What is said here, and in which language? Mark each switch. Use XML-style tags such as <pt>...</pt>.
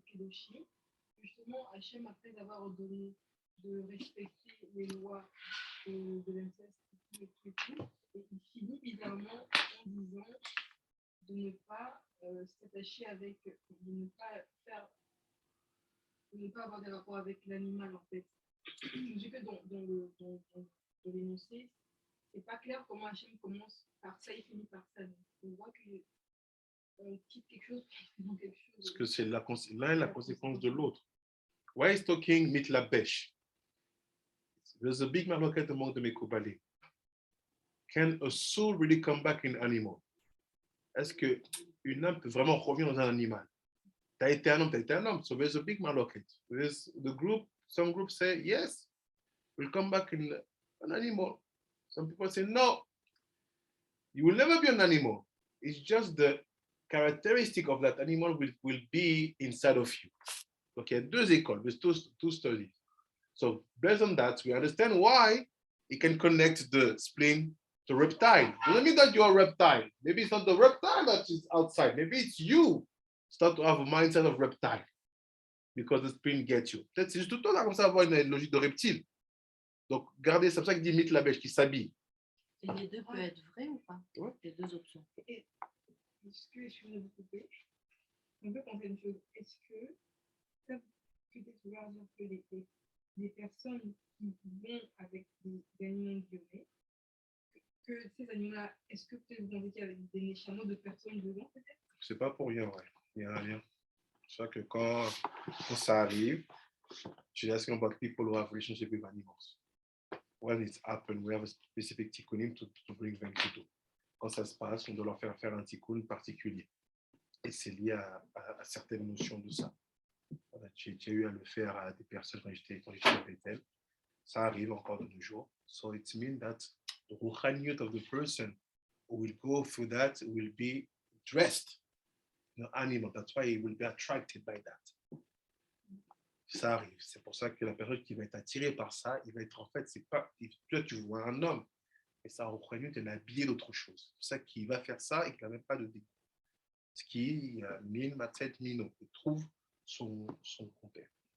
<fr>Justement, Hachem, après avoir ordonné de respecter les lois de l'inceste et tout, et il finit bizarrement en disant de ne pas s'attacher avec, de ne pas avoir des rapports avec l'animal en fait. Je dis que dans l'énoncé, c'est pas clair comment Hachem commence par ça et finit par ça. Donc, on voit qu'on quitte quelque chose pour quelque chose. Parce que c'est l'un est la conséquence de l'autre.</fr> <en>Why is talking mitlabesh? There's a big marloquette among the Mekubali. Can a soul really come back in animal?</en> <fr>Est-ce qu'une âme peut vraiment revenir dans un animal? T'as été un homme,</fr> <en>So there's a big marloquette. Some groups say, yes, we'll come back in an animal. Some people say, no, you will never be an animal. It's just the characteristic of that animal will be inside of you.</en> <fr>Donc, il y a deux écoles,</fr> <en>with two studies. So, based on that, we understand why it can connect the spleen to reptile. Doesn't mean that you're a reptile. Maybe it's not the reptile that is outside. Maybe it's you start to have a mindset of reptile because the spleen gets you.</en> <fr>Peut-être c'est juste tout le temps comme ça, avoir une logique de reptile. Donc, regardez, c'est pour ça qu'il dit mythe la bêche qui s'habille. Et les deux peuvent être vrais ou pas? Ouais. Les deux options. Est-ce que, excusez-moi de vous couper, on peut penser une chose, est-ce que ça peut-être vouloir dire que les personnes qui vont avec des animaux violés, que ces animaux-là, est-ce que peut-être vous pensez qu'il y avait des chameaux de personnes dedans peut-être? C'est pas pour rien, ouais. Il y a rien. C'est ça que quand ça arrive,</fr> <en>she's asking about people who have relationship with animals. When it's happened, we have a specific tikkunim to bring them to do.</en> <fr>Quand ça se passe, on doit leur faire un tikkun particulier. Et c'est lié à certaines notions de ça. J'ai eu à le faire à des personnes quand j'étais avec elles. Ça arrive encore de nos jours.</fr> <en>So it means that the ruchaniyut of the person who will go through that will be dressed in an animal. That's why he will be attracted by that.</en> <fr>Ça arrive. C'est pour ça que la personne qui va être attirée par ça, il va être en fait, c'est pas, toi tu vois un homme, et ça ruchaniyut est habillé d'autre chose. C'est pour ça qu'il va faire ça et qu'il n'a même pas de dégoût. Ce qui min matset mino, il trouve son compère.</fr>